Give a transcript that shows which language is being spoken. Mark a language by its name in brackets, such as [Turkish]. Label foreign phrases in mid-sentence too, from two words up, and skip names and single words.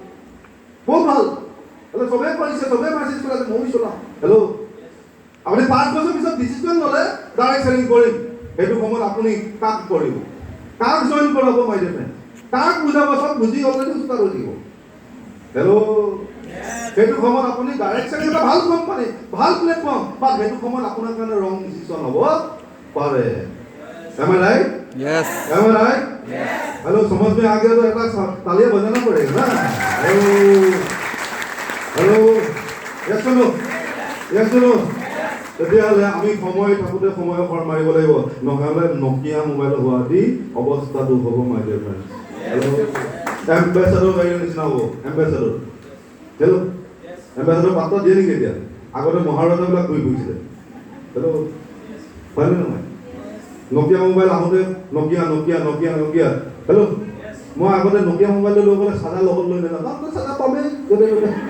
[Assamese] হেল্ল' চবে কৰিছে চবে মেছেজ কৰিছে ময়ো চলাম হেল্ল' আপুনি 5 বছৰ পিছত ডিচিশ্যন ল'লে [English] direct selling [Assamese] কৰিম সেইটো সময়ত আপুনি কাক কৰিব কাক জইন কৰাব [English] my dear friend [Assamese] কাক বুজাব চব বুজি [English] already start [Assamese] হৈ দিব হেল্ল' সেইটো সময়ত আপুনি [English] direct selling [Assamese] এটা ভাল কোম্পানী ভাল প্লেটফৰ্ম বা সেইটো সময়ত আপোনাৰ কাৰণে [English] wrong decision [Assamese] হ'ব পাৰে [English] am I right Yes. am I right [Hindi] हेलो समझ में आ गया तो एक बार तालियां बजाना पड़ेगा ना [English] hello yes [Hindi] सुनो [Assamese] তেতিয়াহ'লে আমি সময় থাকোঁতে সময় খৰ মাৰিব লাগিব নহ'লে নকিয়া মোবাইল হোৱা দি অৱস্থাটো হ'ব [English] my dear friend hello' [Assamese] এম্বেচাডৰ গাড়ীৰ নিচিনা হ'ব এম্বেচাডৰ হেল্ল' এম্বেচাডৰ পাত্ৰ দিয়ে নেকি এতিয়া আগতে মহাৰজাবিলাক ঘূৰি ফুৰিছিলে হেল্ল' হয়নে নহয় নকিয়া মোবাইল আহোঁতে নকিয়া হেল্ল' মই আগতে নকিয়া মোবাইলটো লৈ গ'লে চাদা লগত লৈ নাযাওঁ চাদা পামেই য'তে ত'তে